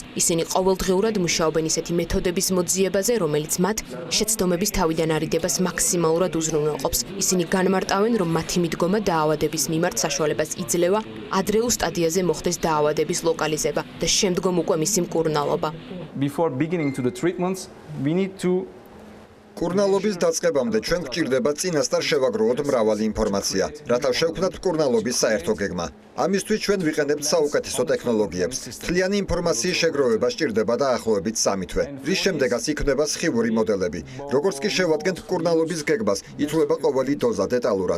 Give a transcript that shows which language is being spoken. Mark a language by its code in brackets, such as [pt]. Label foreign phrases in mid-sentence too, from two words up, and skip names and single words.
[ka] ისინი ყოველდღიურად მუშაობენ ისეთი მეთოდების მოძიებაზე, რომელიც მათ შეცდომების თავიდან არიდებას მაქსიმალურად უზრუნველყოფს. ისინი განმარტავენ, რომ მათი მიდგომა დაავადების მიმართ საშუალებას იძლევა ადრეულ სტადიაზე მოხდეს დაავადების ლოკალიზება და შემდგომ უკვე მისი მკურნალობა. [en] Before beginning to the treatments, we need to [ka] მკურნალობის დაწყებამდე ჩვენ გვჭირდება წინასწარ შევაგროვოთ მრავალი ინფორმაცია, რათა შევქმნათ მკურნალობის საერთო გეგმა. ამისთვის ჩვენ ვიყენებთ საუკეთესო ტექნოლოგიებს. მთლიანი ინფორმაციის შეგროვება სჭირდება დაახლოებით 3 თვე. რის შემდეგაც იქმნება სხივური მოდელები. როგორც კი შევადგენთ მკურნალობის გეგმას, ითვლება ყოველი დოზა დეტალურად.